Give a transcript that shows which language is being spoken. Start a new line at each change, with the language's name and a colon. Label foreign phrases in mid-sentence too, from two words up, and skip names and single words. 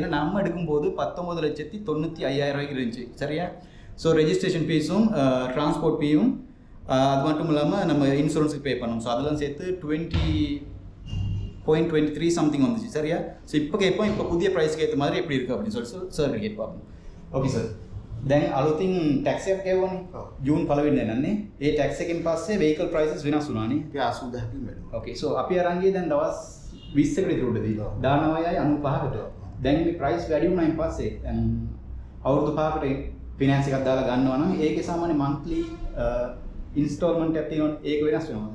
Tamil: ஏன்னா நம்ம எடுக்கும்போது 19,95,000 ரூபாய்க்கு இருந்துச்சு, சரியா. ஸோ
English: registration fees transport fee
Tamil: அது மட்டும் இல்லாமல் நம்ம
English: insurance pay
Tamil: பண்ணணும். ஸோ அதெல்லாம் சேர்த்து 20.23 சம்திங் வந்துச்சு, சரியா. ஸோ இப்போ கேட்போம், இப்போ புதிய ப்ரைஸ்க்கு ஏற்ற மாதிரி எப்படி இருக்குது அப்படின்னு சொல்லி சார் கேட்பாங்க.
English: okay sir,
Sinhala: දැන් අලුතින් ටැක්ස් එකක් ගෙවුවනේ ජූන් 1 වෙනිදා නන්නේ. ඒ ටැක්ස් එකෙන් පස්සේ
English: vehicle prices
Sinhala: වෙනස් වුණානේ. අපි 80000කින් වැඩිවා.
English: okay, so
Sinhala: අපි අරන් ගියේ දැන් දවස් 20කට විතර උඩදී 19යි 95කට. දැන් මේ price වැඩි වුණායින් පස්සේ දැන් අවුරුදු 5කට ෆිනෑන්ස් එකක් දාලා ගන්නවා නම් ඒකේ සාමාන්‍ය
English: monthly installment
Sinhala: එකක් තියෙනවනේ, ඒක වෙනස් වෙනවද?